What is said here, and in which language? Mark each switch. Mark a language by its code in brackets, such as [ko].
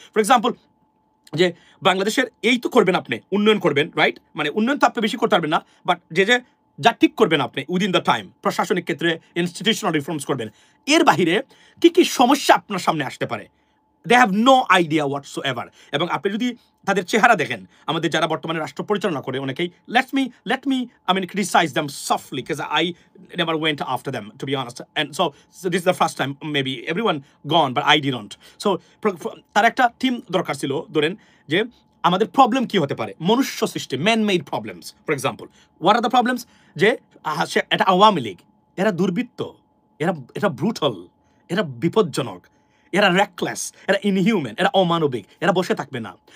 [bn] For example, যে বাংলাদেশের এই তো করবেন আপনি, উন্নয়ন করবেন, রাইট? মানে উন্নয়ন তো আপনি বেশি করতে পারবেন না, বাট যা ঠিক করবেন আপনি [en] within the time, [bn] প্রশাসনিক ক্ষেত্রে ইনস্টিটিউশনাল রিফর্মস করবেন, এর বাহিরে কি সমস্যা আপনার সামনে আসতে পারে, [en] They have no idea whatsoever. [bn] এবং আপনি যদি তাদের চেহারা দেখেন, আমাদের যারা বর্তমানে রাষ্ট্র পরিচালনা করে অনেকেই, [en] let me criticize them softly because I never went after them, to be honest, and so this is the first time, maybe everyone gone but I didn't. [bn] So তার একটা টিম দরকার ছিল, ধরেন যে আমাদের প্রবলেম কি হতে পারে, মনুষ্য সৃষ্টি, man made problems. For example, [en] what are the problems, [bn] যে এটা আওয়ামী লীগ, এরা দুর্বৃত্ত, এরা ব্রুটাল, এরা বিপজ্জনক, এরা রেকলেস, এরা ইনহিউম্যান, এরা অমানবিক, এরা বসে থাকবে না।